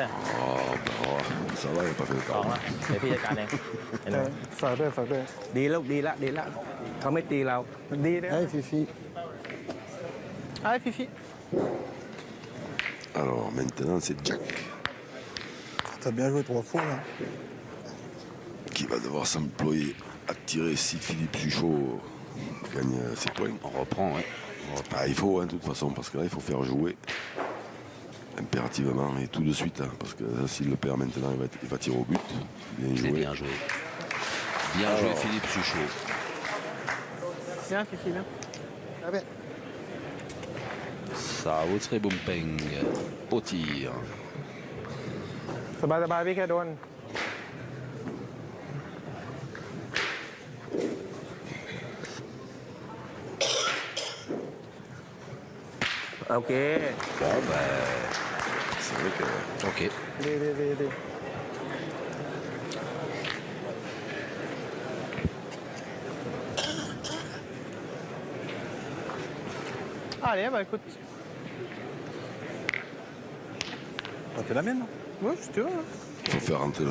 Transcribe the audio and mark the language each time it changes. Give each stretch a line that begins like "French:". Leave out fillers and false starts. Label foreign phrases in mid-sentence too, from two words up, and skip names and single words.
French: Oh, bah, ça va, il n'a pas fait le
Thai: สอง
French: temps.
Thai: ละเดี๋ยวพี่จัดการเองเห็นไหม ฝากด้วยฝากด้วย ดีแล้วดีละดีละเขาไม่ตีเรา ดีนะ
French: Allez, Fifi. Allez, Fifi. Alors maintenant, c'est Jack T'as bien joué 3 fois là. qui va devoir s'employer à tirer si Philippe Suchot gagne ses points. On reprend, ouais. Ah, il faut, hein, de toute façon, parce que là, il faut faire jouer Impérativement et tout de suite, hein, parce que s'il le perd maintenant, il va tirer au but. Bien C'est joué. bien joué. Bien joué Philippe Suchot. Bien, Fifi, bien. Ah ben, Ça Outre Bumpeng au tir.
Thai: สบายสบายพี่แค่โดน โอเค
French: Bon ben, C'est vrai que ok.
Thai: ดีดีดีดี
French: Allez, bah écoute. Ah, t'es la mienne, non? Oui, si tu veux. Hein. il faut faire rentrer